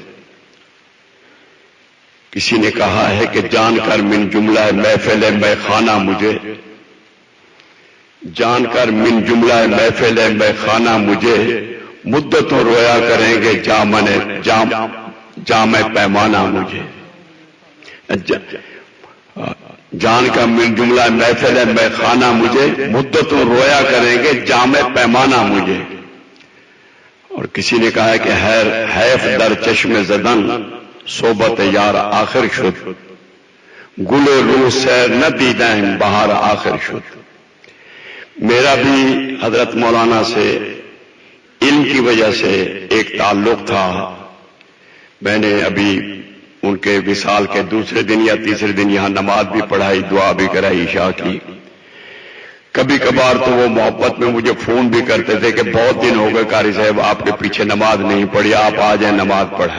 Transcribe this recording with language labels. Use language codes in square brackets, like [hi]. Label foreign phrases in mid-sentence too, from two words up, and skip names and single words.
[ur] کسی نے کہا ہے کہ جان کر من جملہ محفل میں خانہ مجھے، جان کر من جملہ محفل میں خانہ مجھے، مدتوں رویا کریں گے جام پیمانہ مجھے۔ جان کا من جملہ محفل میں خانہ مجھے، مدتوں رویا کریں گے جام پیمانہ مجھے۔ اور کسی نے کہا ہے کہ [fa] حیف در چشم زدن صحبت یار آخر شد، گل و روح سیر نہ دیدیں بہار آخر شد۔ [ur] میرا بھی حضرت مولانا سے علم کی وجہ سے ایک تعلق تھا، میں نے ابھی ان کے وصال کے دوسرے دن یا تیسرے دن یہاں نماز بھی پڑھائی، دعا بھی کرائی عشاء کی۔ کبھی کبھار تو وہ محبت میں مجھے فون بھی کرتے تھے کہ بہت دن ہو گئے قاری صاحب آپ کے پیچھے نماز نہیں پڑھی، آپ آ جائیں نماز پڑھائیں۔